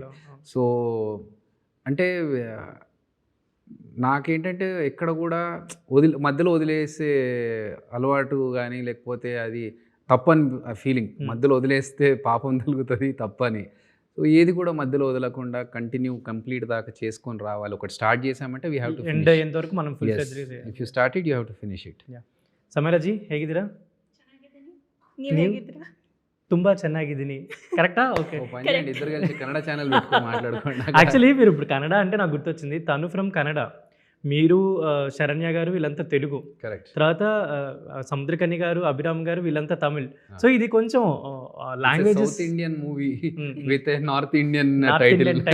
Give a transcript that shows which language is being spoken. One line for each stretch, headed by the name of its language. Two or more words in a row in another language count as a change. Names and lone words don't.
Telugu: సో అంటే నాకేంటంటే ఎక్కడ కూడా మధ్యలో వదిలేసే అలవాటు కానీ, లేకపోతే అది తప్పని ఫీలింగ్, మధ్యలో వదిలేస్తే పాపం తగులుతుంది తప్పని. సో ఏది కూడా మధ్యలో వదలకుండా కంప్లీట్ దాకా చేసుకొని రావాలి. ఒకటి స్టార్ట్ చేసామంటే
English: we have to
Telugu: ఎండ్ అయ్యేంత వరకు మనం ఫుల్
English: If you start it you have to finish it.
Kannada: ಸಮೀರಾ ಜಿ ಹೇಗಿದ್ದೀರಾ? ನೀವು ಹೇಗಿದ್ದೀರಾ? ತುಂಬಾ ಚೆನ್ನಾಗಿದ್ದೀನಿ.
Telugu: కరెక్టా? ఓకే. ఇద్దరు కలిసి కన్నడ ఛానల్ పెట్టుకొని మాట్లాడుకోండి. యాక్చువల్లీ మీరు ఇప్పుడు కన్నడ అంటే నాకు గుర్తొచ్చింది, తను ఫ్రమ్ కన్నడ, మీరు శరణ్య గారు వీళ్ళంతా తెలుగు, కరెక్ట్. తర్వాత సముద్రకని గారు, అభిరామ్ గారు వీళ్ళంతా తమిళ్. సో ఇది కొంచెం లాంగ్వేజెస్
English: South Indian movie with North Indian title.